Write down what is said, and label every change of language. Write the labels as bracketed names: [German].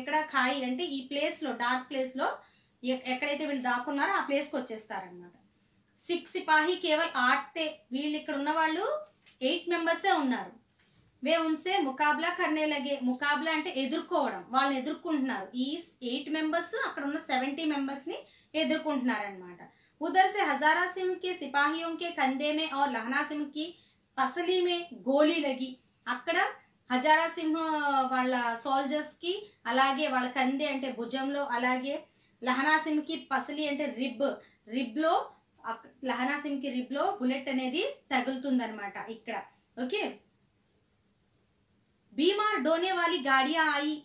[Telugu] ఇక్కడ ఖాయి అంటే ఈ ప్లేస్ లో, డార్క్ ప్లేస్ లో ఎక్కడైతే వీళ్ళు దాక్కున్నారో ఆ ప్లేస్ కి వచ్చేస్తారనమాట. [Hindi] 6 సిపాహి కేవల్ 8 తే. [Telugu] వీళ్ళు ఇక్కడ ఉన్న వాళ్ళు 8 మెంబర్సే ఉన్నారు. [Hindi] వే ఉన్సే ముకాబ్లా కర్నే లగే. [Telugu] ముకాబ్లా అంటే ఎదుర్కోవడం, వాళ్ళని ఎదుర్కొంటున్నారు. ఈ 8 మెంబర్స్ అక్కడ ఉన్న 70 మెంబర్స్ ని ఎదుర్కొంటున్నారు అనమాట. [Hindi] उधर से हजारा सिंह के सिपाहियों के कंधे में और लहना सिंह की पसली में गोली लगी. [Telugu] అక్కడ హజారా సింహ్ వాళ్ళ సోల్జర్స్ కి అలాగే వాళ్ళ కందే అంటే భుజంలో, అలాగే లహనా సింహ్ కి పసలి అంటే రిబ్ లో, లహనా సింహ్ కి రిబ్ లో బుల్లెట్ అనేది తగులుతుంది అనమాట ఇక్కడ. [Hindi] ఓకే, బీమార్ డోనే వాలి గాడియా ఆయి.